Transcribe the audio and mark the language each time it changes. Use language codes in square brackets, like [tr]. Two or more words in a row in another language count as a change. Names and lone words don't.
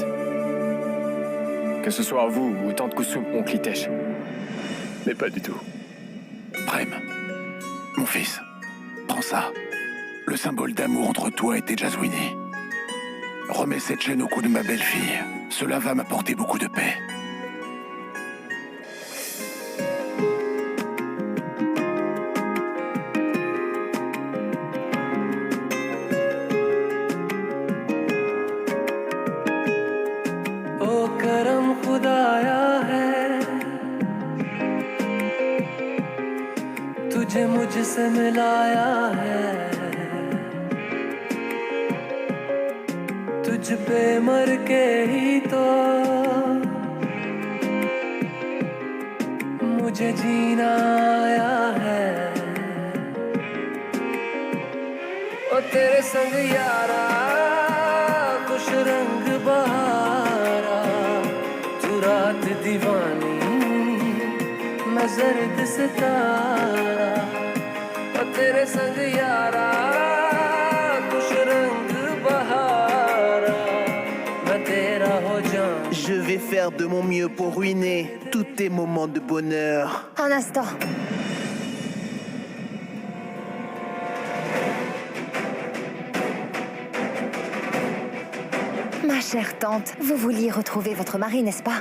[fr] Que ce soit à vous ou Tante Kusum, oncle Hitesh. Mais pas du tout. Prem, mon fils, prends ça. Le symbole d'amour entre toi et Tejaswini. Remets cette chaîne au cou de ma belle-fille. Cela va m'apporter beaucoup de paix. [hi] ओ करम खुदाया है तुझे मुझसे मिलाया है तुझ पे मर के ही तो मुझे जीना आया है ओ तेरे संग यारा खुश रंग बहारा तू रात दीवानी मैं जर्द सितारा ओ तेरे संग यारा खुश रंग बहारा मैं तेरा हो जाऊं. [fr] Je vais faire de mon mieux pour ruiner tous tes moments de bonheur. Un instant. Ma chère tante, vous vouliez retrouver votre mari, n'est-ce pas?